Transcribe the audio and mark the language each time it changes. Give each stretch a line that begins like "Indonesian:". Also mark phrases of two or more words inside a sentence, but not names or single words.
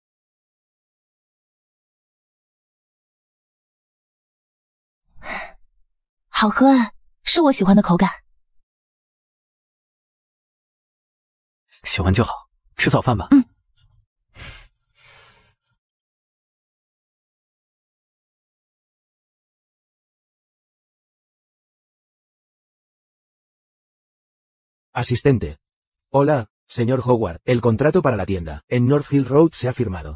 Chinese: 好喝啊，是我喜欢的口感。喜欢就好，吃早饭吧。
Spanish: Asistente. Hola, señor Howard. El contrato para la tienda en Northfield Road se ha firmado.